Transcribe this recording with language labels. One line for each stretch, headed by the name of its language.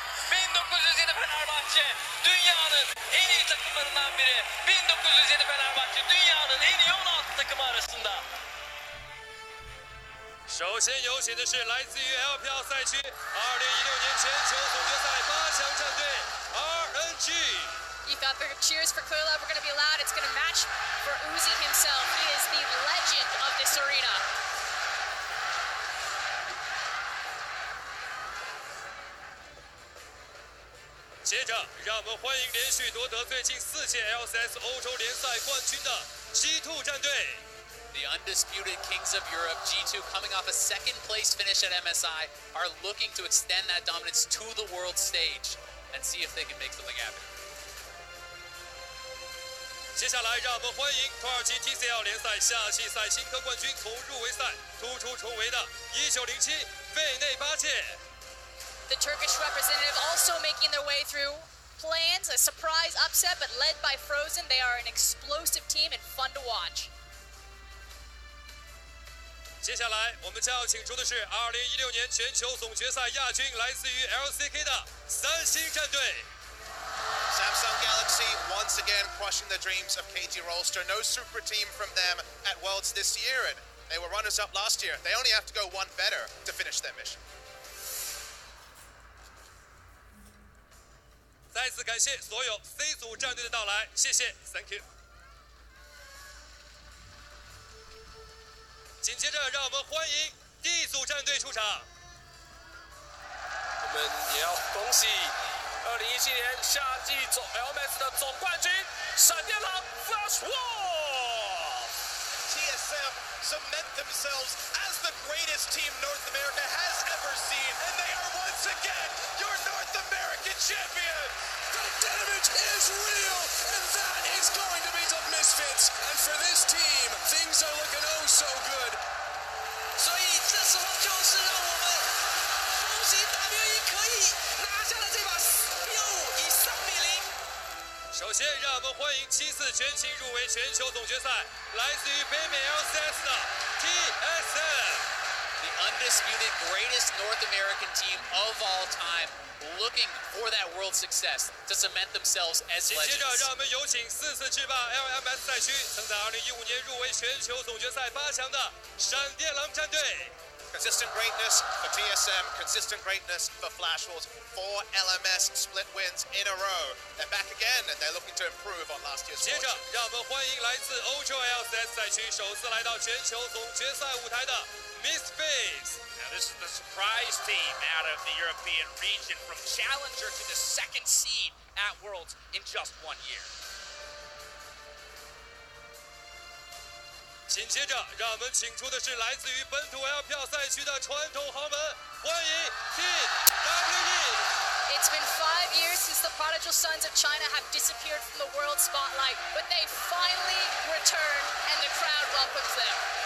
Turkish: 1907 Fenerbahçe dünyanın en iyi takımlarından biri. 1907 Fenerbahçe dünyanın en iyi 16 takımı arasında.
Chinese: 首先有请的是来自于 L 票赛区2016年全球总决赛8强战队 RNG。
English: You thought the cheers for Clear Love were going to be loud. It's going to match for Uzi himself. He is the legend of this arena.
Chinese: 接着，让我们欢迎连续夺得最近4届 LCS 欧洲联赛冠军的 G2 战队。
English: The undisputed kings of Europe, G2, coming off a second place finish at MSI, are looking to extend that dominance to the world stage. and see if they can make something happen.
Chinese: 接下来，让我们欢迎土耳其 TCL 联赛夏季赛新科冠军，从入围赛突出重围的1907费内巴切。
English: The Turkish representative also making their way through plans, a surprise upset, but led by Frozen. They are an explosive team and fun to watch.
Chinese: 接下来，我们将要请出的是2016年全球总决赛亚军，来自于 LCK 的三星战队。
English: Samsung Galaxy once again crushing the dreams of KT Rolster. No super team from them at Worlds this year, and they were runners-up last year. They only have to go one better to finish their mission.
Chinese: 再次感谢所有 C 组战队的到来，谢谢 ，
English: Thank you。
Chinese: 紧接着，让我们欢迎 D 组战队出场。我们也要恭喜2017年夏季LMS 的总冠军闪电狼 Flash Wolf。
English: TSM cement themselves as the greatest team North America has ever seen, and they are once again your North American champions. The damage is real, and that is going to be the Misfits. And for this team, things are looking oh so good.
Chinese: 所以这时候就是让我们恭喜 WE 可以拿下了这把6-5以3比0。首先，让我们欢迎7次全勤入围全球总决赛，来自于北美 LCS 的 TSM。
English: The undisputed greatest North American team of all time, looking for that world success to cement themselves as
Chinese: 紧接着，
English: legends.
Chinese: 让我们有请4次制霸 LMS 赛区，曾在2015年入围全球总决赛8强的闪电狼战队。
English: Consistent greatness for TSM, consistent greatness for Flash Wolves. 4 LMS split wins in a row. They're back again, and they're looking to improve on last year's
Chinese: 接着
English: fortune.
Chinese: 让我们欢迎来自欧洲 LCS 赛区，首次来到全球总决赛舞台的 Misfits。
English: Now, this is the surprise team out of the European region, from challenger to the second seed at Worlds in just 1 year.
Chinese: 紧接着，让我们请出的是来自于本土 L 票赛区的传统豪门，欢迎 Team WE。
English: It's been 5 years since the prodigal sons of China have disappeared from the world spotlight, but they finally returned, and the crowd welcomes them.